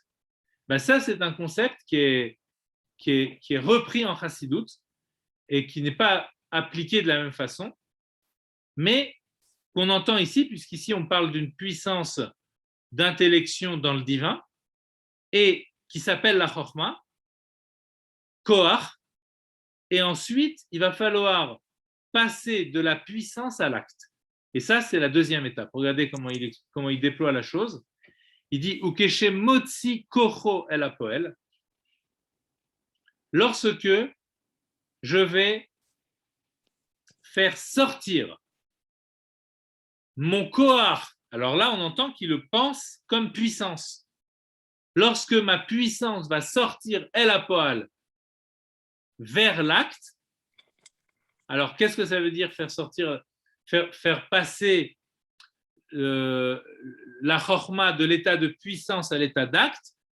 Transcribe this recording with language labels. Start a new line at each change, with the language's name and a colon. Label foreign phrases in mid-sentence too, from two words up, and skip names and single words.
French: Ben ça, c'est un concept qui est repris en Chassidout et qui n'est pas appliqué de la même façon, mais qu'on entend ici, puisqu'ici, on parle d'une puissance d'intellection dans le divin et qui s'appelle la Chokhmah, Koach, et ensuite, il va falloir passer de la puissance à l'acte. Et ça, c'est la deuxième étape. Regardez comment il déploie la chose. Il dit
Hebrew: וכשמוציא כחו אל הפועל.
French: Lorsque je vais faire sortir mon koach, alors là, on entend qu'il le pense comme puissance. Lorsque ma puissance va sortir
Hebrew: אל הפועל
French: vers l'acte, alors qu'est-ce que ça veut dire faire sortir, faire passer la chokhmah de l'état de puissance à l'état d'acte?